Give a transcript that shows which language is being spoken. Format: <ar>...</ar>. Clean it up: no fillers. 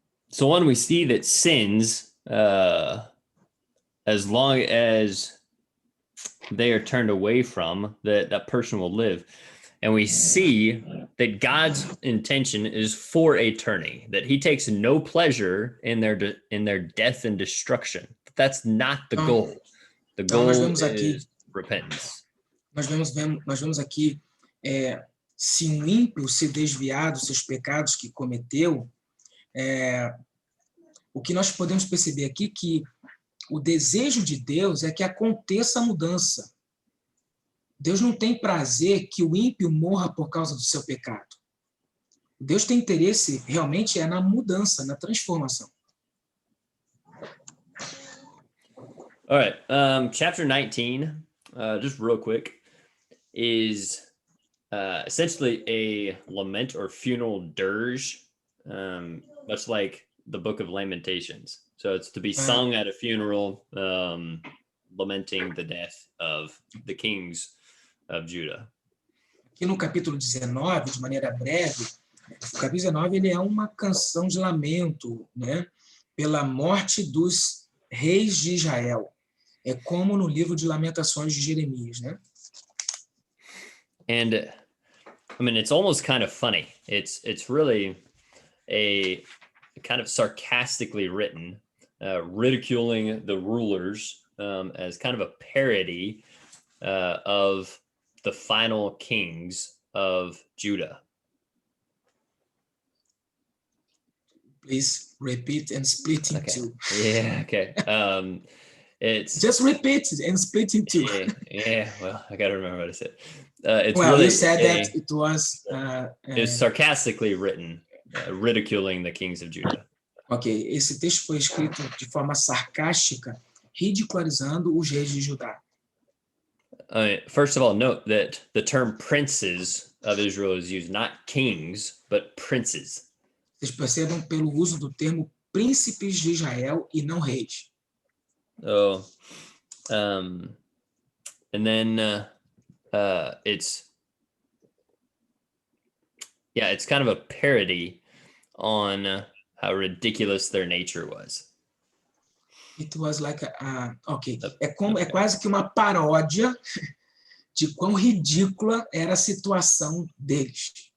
<en>So one, we see that sins, as long as they are turned away from, that person will live. And we see that God's intention is for a turning, that he takes no pleasure in their death and destruction. That's not the goal. The goal is repentance.</en> <pt>Nós vemos aqui, se um ímpio se desviar dos seus pecados que cometeu, o que nós podemos perceber aqui que o desejo de Deus é que aconteça a mudança. Deus não tem prazer que o ímpio morra por causa do seu pecado. Deus tem interesse realmente na mudança, na transformação.</pt> <en>All right, chapter 19, just real quick, is essentially a lament or funeral dirge, much like the Book of Lamentations. So it's to be sung at a funeral, lamenting the death of the kings of Judah.</en> <pt>Aqui no capítulo 19, de maneira breve, o capítulo 19 ele é uma canção de lamento, né, pela morte dos reis de Israel. É como no livro de Lamentações de Jeremias, né?</pt> <en>And I mean, it's almost kind of funny. It's really a kind of sarcastically written, ridiculing the rulers as kind of a parody of the final kings of Judah. Please repeat and split in two. Yeah, okay. It's just repeat and split in two. Yeah, well, I gotta remember what I said. It's well, really you said that it was it's sarcastically written, ridiculing the kings of Judah.</en> <pt>Ok, esse texto foi escrito de forma sarcástica, ridicularizando os reis de Judá.</pt> <en>First of all, note that the term princes of Israel is used, not kings, but princes.</en> <pt>Vocês percebam pelo uso do termo príncipes de Israel e não reis.</pt> <en>Oh, and then it's kind of a parody on how ridiculous their nature was. It was like</en> <pt>é quase que uma paródia de quão ridícula era a situação deles.</pt>